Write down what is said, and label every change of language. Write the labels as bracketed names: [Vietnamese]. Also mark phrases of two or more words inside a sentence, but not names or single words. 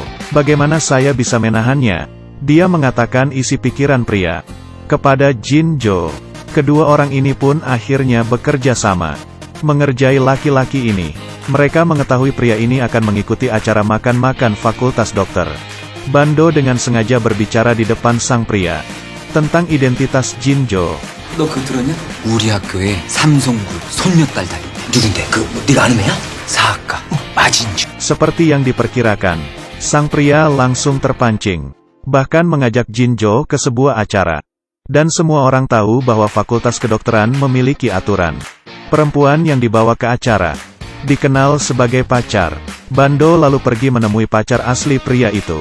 [Indonesian] Bagaimana saya bisa menahannya? Dia mengatakan isi pikiran pria kepada Jinjo. Kedua orang ini pun akhirnya bekerja sama mengerjai laki-laki ini. Mereka mengetahui pria ini akan mengikuti acara makan-makan fakultas dokter. Bando dengan sengaja berbicara di depan sang pria tentang identitas Jinjo. [Korean] 너 그거 들었냐? 우리 학교에 삼성그룹 손녀딸 다니. 누군데? 네가 아는 애야? 사학과 마진주. [Indonesian] Seperti yang diperkirakan, sang pria langsung terpancing. Bahkan mengajak Jinjo ke sebuah acara. Dan semua orang tahu bahwa fakultas kedokteran memiliki aturan. Perempuan yang dibawa ke acara dikenal sebagai pacar. Bando lalu pergi menemui pacar asli pria itu.